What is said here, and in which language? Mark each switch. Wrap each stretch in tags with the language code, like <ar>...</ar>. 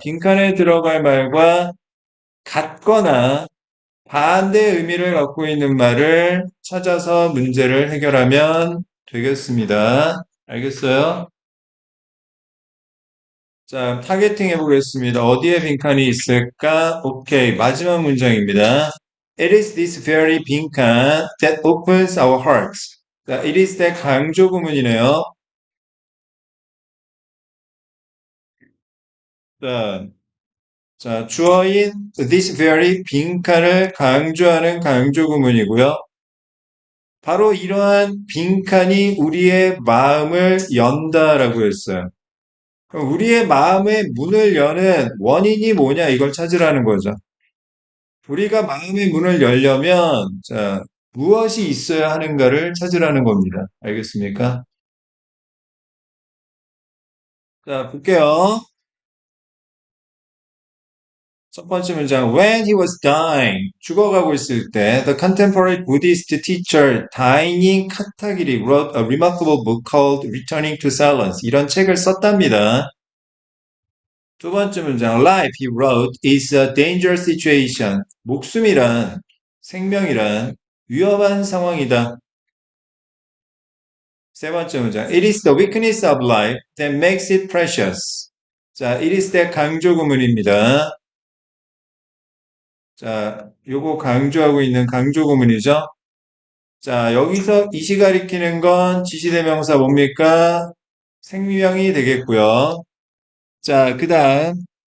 <ko>빈칸에 들어갈 말과 같거나 반대 의미를 갖고 있는 말을 찾아서 문제를 해결하면 되겠습니다. 알겠어요? 자, 타겟팅 해보겠습니다. 어디에 빈칸이 있을까? 오케이. 마지막 문장입니다.</ko> <en>It is this very 빈칸 that opens our hearts.</en> <ko>자,</ko> <en>it is that</en> <ko>강조 구문이네요. 자, 자, 주어인</ko> <en>this very</en> <ko>빈칸을 강조하는 강조 구문이고요. 바로 이러한 빈칸이 우리의 마음을 연다라고 했어요. 그럼 우리의 마음의 문을 여는 원인이 뭐냐 이걸 찾으라는 거죠. 우리가 마음의 문을 열려면 자, 무엇이 있어야 하는가를 찾으라는 겁니다. 알겠습니까? 자, 볼게요. 첫 번째 문장.</ko> <en>When he was dying,</en> <ko>죽어가고 있을 때,</ko> <en>the contemporary Buddhist teacher 다이닝 카타기리 wrote a remarkable book called Returning to Silence.</en> <ko>이런 책을 썼답니다. 두 번째 문장.</ko> <en>Life, he wrote, is a dangerous situation.</en> <ko>목숨이란, 생명이란 위험한 상황이다. 세 번째 문장.</ko> <en>It is the weakness of life that makes it precious.</en> <ko>자,</ko> <en>it is that</en> <ko>강조 구문입니다. 자, 요거 강조하고 있는 강조 구문이죠. 자, 여기서 이시 가리키는 건 지시대명사 뭡니까? 생명이 되겠고요. 자, 그 다음.</ko>